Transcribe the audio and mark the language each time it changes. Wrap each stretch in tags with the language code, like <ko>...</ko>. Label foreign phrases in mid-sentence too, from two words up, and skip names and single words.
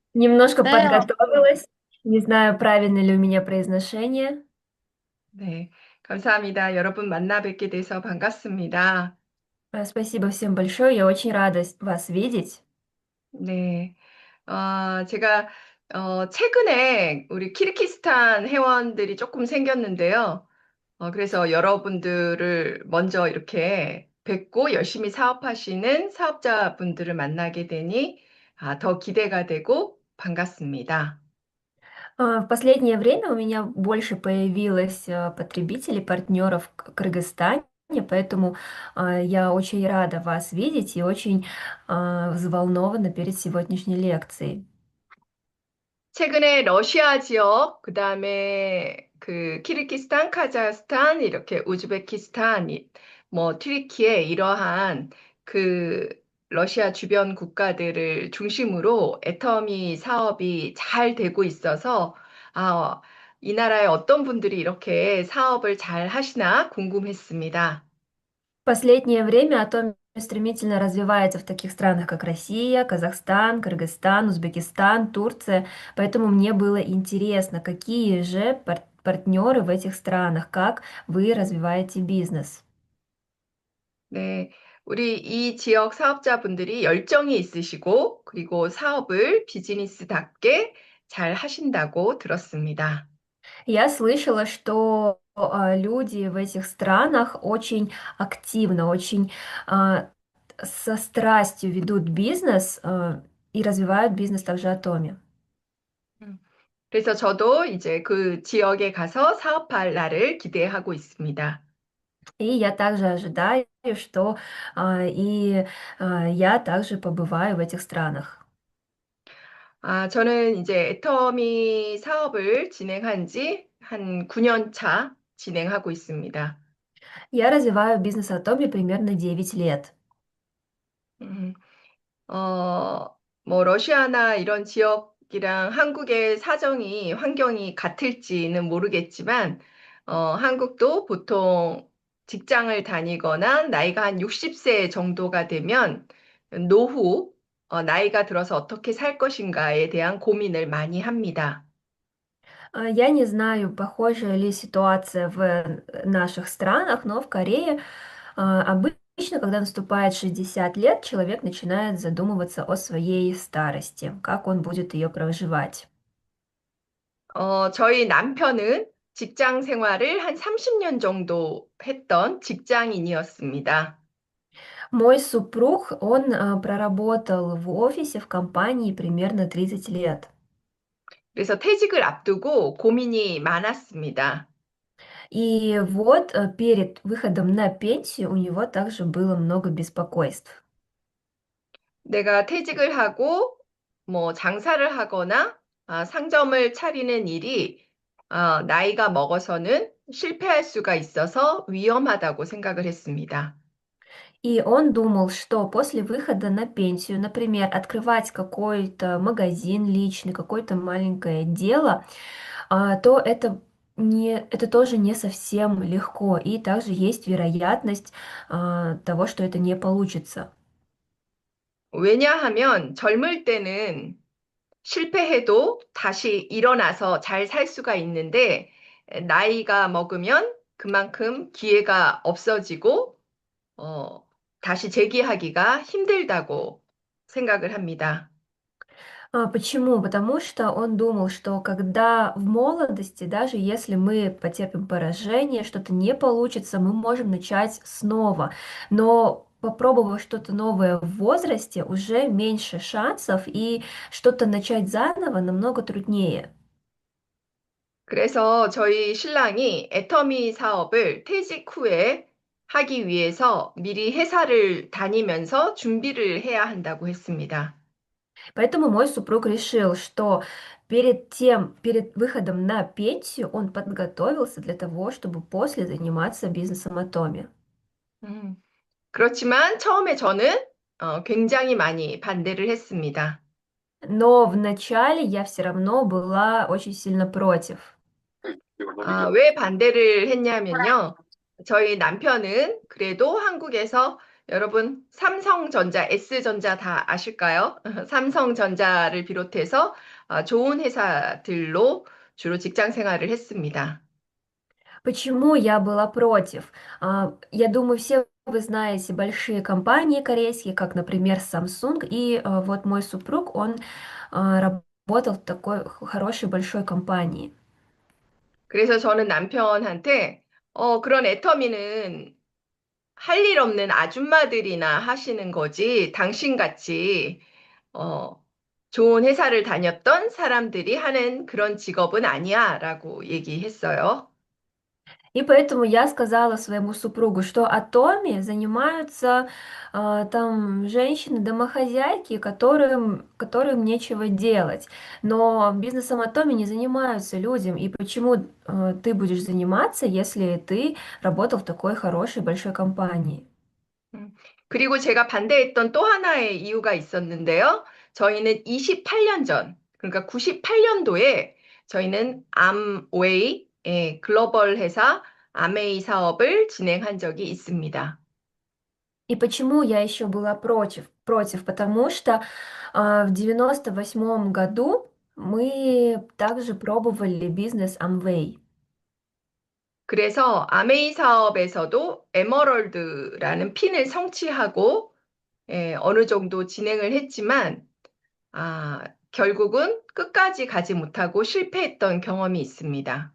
<ru>Немножко</ru> <ko>네,</ko> <ru>подготовилась. Не знаю, правильно ли у меня произношение.</ru> <ko>네, 감사합니다. 여러분 만나 뵙게 돼서 반갑습니다.</ko> <ru>Спасибо всем большое. Я очень рада вас видеть.</ru> <ko>네, 제가 최근에 우리 키르기스탄 회원들이 조금 생겼는데요. 그래서 여러분들을 먼저 이렇게 뵙고 열심히 sa업하시는 사업자분들을 만나게 되니 더 기대가 되고 반갑습니다.</ko> <ru>В последнее время у меня больше появилось потребителей, партнеров в Кыргызстане, поэтому я очень рада вас видеть и очень взволнована перед сегодняшней лекцией.</ru> <ko>최근에 러시아 지역, 그다음에 그 키르기스탄, 카자흐스탄, 이렇게 우즈베키스탄, 뭐 튀르키예 이러한 그 러시아 주변 국가들을 중심으로 애터미 사업이 잘 되고 있어서 아, 이 나라에 어떤 분들이 이렇게 사업을 잘 하시나 궁금했습니다.</ko> <ru>Последнее время Атомия стремительно развивается в таких странах, как Россия, Казахстан, Кыргызстан, Узбекистан, Турция. Поэтому мне было интересно, какие же партнеры в этих странах, как вы развиваете бизнес.</ru> <ko>네, 우리 이 지역 사업자분들이 열정이 있으시고, 그리고 사업을 비즈니스답게 잘 하신다고 들었습니다.</ko> <ru>Я слышала, что люди в этих странах очень активно, очень а, со страстью ведут бизнес и развивают бизнес также Атоми.</ru> <ko>음, 그래서 저도 이제 그 지역에 가서 사업할 날을 기대하고 있습니다.</ko> <ru>И я также ожидаю, что я также побываю в этих странах.</ru> <ko>저는 이제 애터미 사업을 진행한 지 한 9년 차 진행하고 있습니다.</ko> <ru>Я развиваю бизнес Атоми примерно 9 лет.</ru> <ko>음, 뭐, 러시아나 이런 지역이랑 한국의 사정이, 환경이 같을지는 모르겠지만, 한국도 보통 직장을 다니거나 나이가 한 60세 정도가 되면 노후, 나이가 들어서 어떻게 살 것인가에 대한 고민을 많이 합니다.</ko> <ru>Я не знаю, похожая ли ситуация в наших странах, но в Корее обычно, когда наступает 60 лет, человек начинает задумываться о своей старости, как он будет ее проживать.</ru> <ko>저희 남편은 직장 생활을 한 30년 정도 했던 직장인이었습니다.</ko> <ru>Мой супруг, он проработал в офисе в компании примерно 30 лет.</ru> <ko>그래서 퇴직을 앞두고 고민이 많았습니다.</ko> <ru>И вот перед выходом на пенсию у него также было много беспокойств.</ru> <ko>내가 퇴직을 하고 뭐 장사를 하거나 상점을 차리는 일이 나이가 먹어서는 실패할 수가 있어서 위험하다고 생각을 했습니다.</ko> <ru>И он думал, что после выхода на пенсию, например, открывать какой-то магазин личный, какое-то маленькое дело, то это тоже не совсем легко. И также есть вероятность того, что это не получится.</ru> <ko>왜냐하면 젊을 때는 실패해도 다시 일어나서 잘 살 수가 있는데 나이가 먹으면 그만큼 기회가 없어지고 어, 다시 재기하기가 힘들다고 생각을 합니다.</ko> <ru>Почему? Потому что он думал, что когда в молодости, даже если мы потерпим поражение, что-то не получится, мы можем начать снова. Но попробовав что-то новое в возрасте, уже меньше шансов, и что-то начать заново намного труднее.</ru> <ko>그래서 저희 신랑이 애터미 사업을 퇴직 후에 하기 위해서 미리 회사를 다니면서 준비를 해야 한다고 했습니다.</ko> <ru>Поэтому мой супруг решил, что перед выходом на пенсию он подготовился для того, чтобы после заниматься бизнесом Атоми.</ru> <ko>음, 그렇지만 처음에 저는 굉장히 많이 반대를 했습니다.</ko> <ru>Но вначале я все равно была очень сильно против.</ru> <ko>왜 반대를 했냐면요. 저희 남편은 그래도 한국에서 여러분, 삼성전자, S전자 다 아실까요? 삼성전자를 비롯해서 좋은 회사들로 주로 직장 생활을 했습니다.</ko> <ru>Почему я была против? Я думаю, все вы знаете большие компании корейские, как, например, Samsung, и вот мой супруг, он работал в такой хорошей большой компании.</ru> <ko>그래서 저는 남편한테, 그런 애터미는 할 일 없는 아줌마들이나 하시는 거지, 당신같이, 어, 좋은 회사를 다녔던 사람들이 하는 그런 직업은 아니야, 라고 얘기했어요.</ko> <ru>И поэтому я сказала своему супругу, что Атоми занимаются там женщины, домохозяйки, которым нечего делать. Но бизнесом Атоми не занимаются людям. И почему ты будешь заниматься, если ты работал в такой хорошей большой компании?</ru> <ko>음, 그리고 제가 반대했던 또 하나의 이유가 있었는데요. 저희는 28년 전, 그러니까 98년도에 저희는 암웨이, 글로벌 회사 아메이 사업을 진행한 적이 있습니다.</ko> <ru>И почему я еще была против? Потому что в 98 году мы также пробовали бизнес Amway.</ru> <ko>그래서 아메이 사업에서도 에머럴드라는 핀을 성취하고 어느 정도 진행을 했지만 결국은 끝까지 가지 못하고 실패했던 경험이 있습니다.</ko>